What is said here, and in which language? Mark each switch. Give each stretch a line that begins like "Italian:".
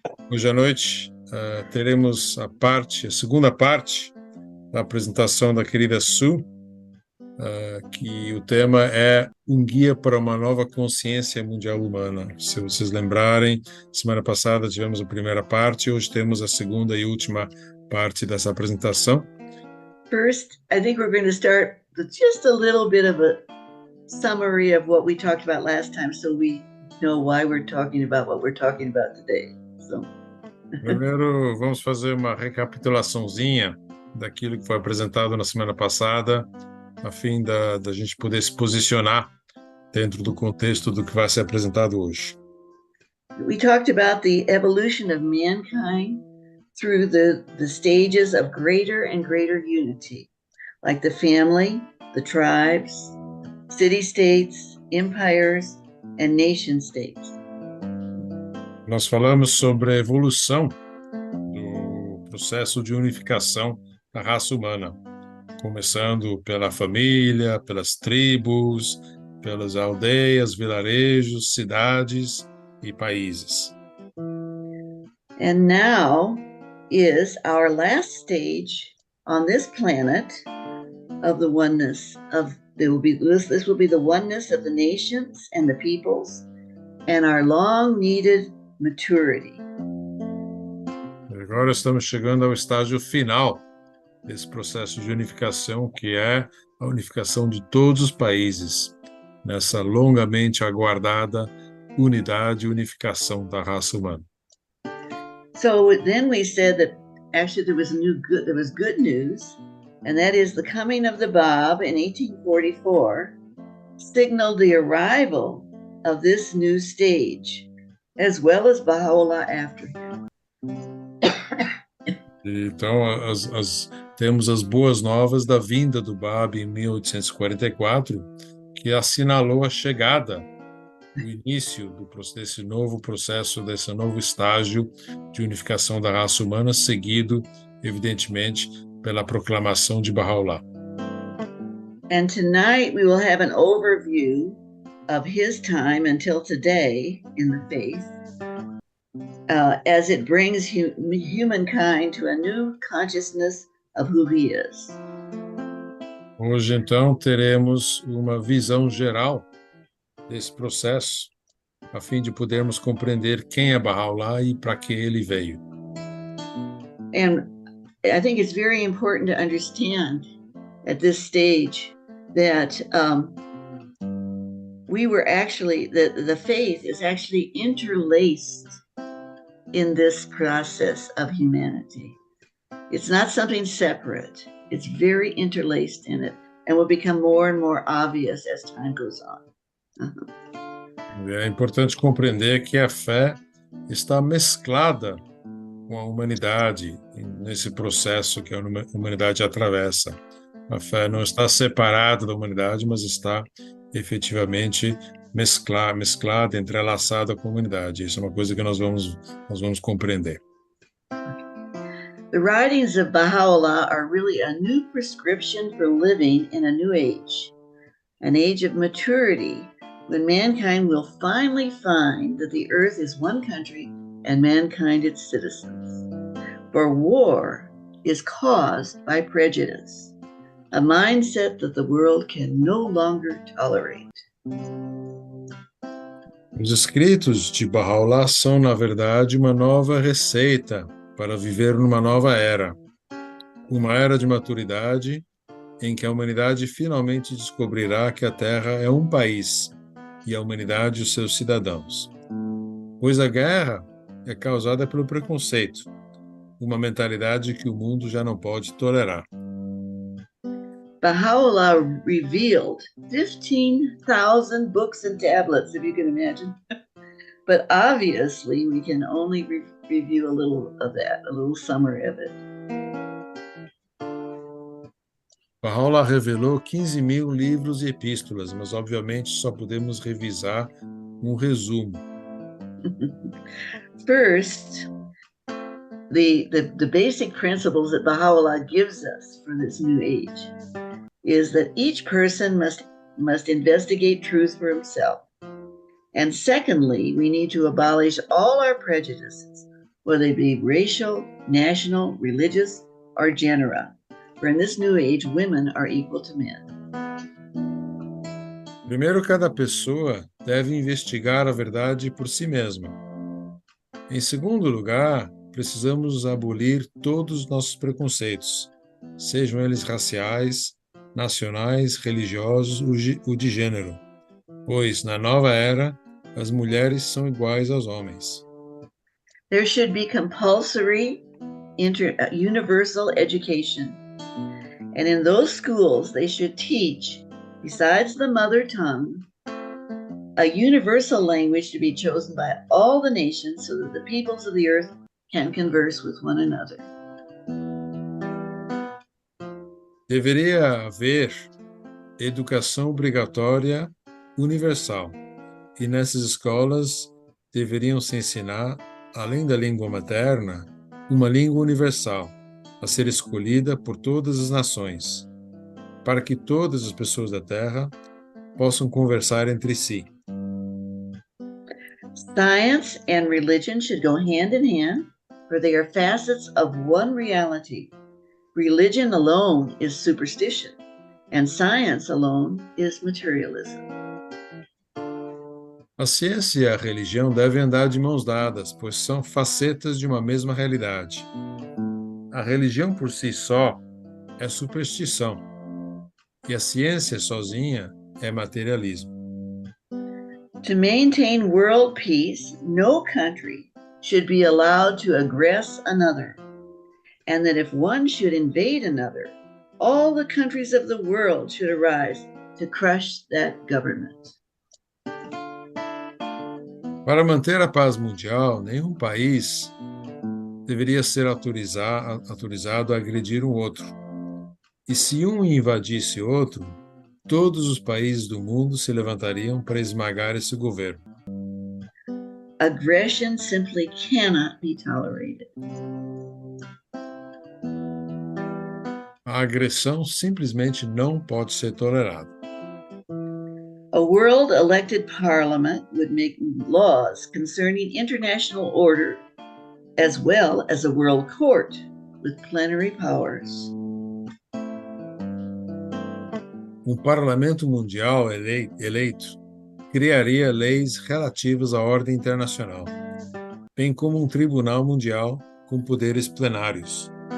Portuguese: Hoje à noite teremos a segunda parte da apresentação da querida Sue, que o tema é um guia para uma nova consciência mundial humana. Se vocês lembrarem, semana passada tivemos a primeira parte, hoje temos a segunda e última parte dessa apresentação.
English: First, I think we're going to start with just a little bit of a summary of what we talked about last time, so we know why we're talking about what we're talking about today.
Portuguese: Primeiro, vamos fazer uma recapitulaçãozinha daquilo que foi apresentado na semana passada, a fim da gente poder se posicionar dentro do contexto do que vai ser apresentado hoje.
English: We talked about the evolution of mankind through the stages of greater and greater unity, like the family, the tribes, city-states, empires, and nation-states.
Portuguese: Nós falamos sobre a evolução do processo de unificação da raça humana, começando pela família, pelas tribos, pelas aldeias, vilarejos, cidades e países.
English: And now is our last stage on this planet of the oneness of this will be the oneness of the nations and the peoples and our long needed maturity.
Portuguese: Agora estamos chegando ao estágio final desse processo de unificação, que é a unificação de todos os países, nessa longamente aguardada unidade e unificação da raça humana.
English: So then we said that actually there was good news, and that is the coming of the Bab in 1844 signaled the arrival of this new stage, as well as Baha'u'llah after him.
Portuguese: Então, temos as boas novas da vinda do Bab em 1844, que assinalou a chegada, o início desse novo processo, desse novo estágio de unificação da raça humana, seguido, evidentemente, pela proclamação de Baha'u'llah.
English: And tonight we will have an overview of his time until today in the faith, as it brings humankind to a new consciousness of who he is.
Portuguese: Hoje, então, teremos uma visão geral desse processo, a fim de podermos compreender quem é Baha'u'llah e para que ele veio.
English: And I think it's very important to understand at this stage that we were actually, the faith is actually interlaced in this process of humanity. It's not something separate. It's very interlaced in it and will become more and more obvious as time goes on.
Portuguese: É importante compreender que a fé está mesclada com a humanidade nesse processo que a humanidade atravessa. A fé não está separada da humanidade, mas está efetivamente mesclada, entrelaçada com a humanidade. Isso é uma coisa que nós vamos compreender.
English: The writings of Baha'u'llah are really a new prescription for living in a new age, an age of maturity, when mankind will finally find that the earth is one country and mankind its citizens. For war is caused by prejudice, a mindset that the world can no longer tolerate.
Portuguese: Os escritos de Baha'u'llah são, na verdade, uma nova receita para viver numa nova era. Uma era de maturidade em que a humanidade finalmente descobrirá que a Terra é um país e a humanidade os seus cidadãos. Pois a guerra é causada pelo preconceito, uma mentalidade que o mundo já não pode tolerar.
English: Baha'u'llah revealed 15,000 books and tablets, if you can imagine. But obviously, we can only review a little of that, a little summary of it.
Portuguese: Baha'u'llah revelou 15.000 livros e epístolas, mas obviamente só podemos revisar um resumo.
English: First, the basic principles that Baha'u'llah gives us for this new age is that each person must must investigate truth for himself. And secondly, we need to abolish all our prejudices, whether they be racial, national, religious, or genera. For in this new age, women are equal to men.
Portuguese: Primeiro, cada pessoa deve investigar a verdade por si mesma. Em segundo lugar, precisamos abolir todos os nossos preconceitos, sejam eles raciais, nacionais, religiosos ou de gênero, pois, na nova era, as mulheres são iguais aos homens.
English: There should be compulsory universal education. And in those schools, they should teach, besides the mother tongue, a universal language to be chosen by all the nations so that the peoples of the earth can converse with one another.
Portuguese: Deveria haver educação obrigatória universal, e nessas escolas deveriam se ensinar, além da língua materna, uma língua universal, a ser escolhida por todas as nações, para que todas as pessoas da Terra possam conversar entre si.
English: Science and religion should go hand in hand, for they are facets of one reality. Religion alone is superstition, and science alone is materialism.
Portuguese: A ciência e a religião devem andar de mãos dadas, pois são facetas de uma mesma realidade. A religião por si só é superstição, e a ciência sozinha é materialismo.
English: To maintain world peace, no country should be allowed to aggress another, and that if one should invade another, all the countries of the world should arise to crush that government.
Portuguese: Para manter a paz mundial, nenhum país deveria ser autorizado a agredir um outro. E se um invadisse outro, todos os países do mundo se levantariam para esmagar esse governo.
English: Aggression simply cannot be tolerated.
Portuguese: A agressão simplesmente não pode ser tolerada.
English: A world-elected parliament would make laws concerning international order, as well as a world court with plenary powers.
Portuguese: Um parlamento mundial eleito criaria leis relativas à ordem internacional, bem como um tribunal mundial com poderes plenários.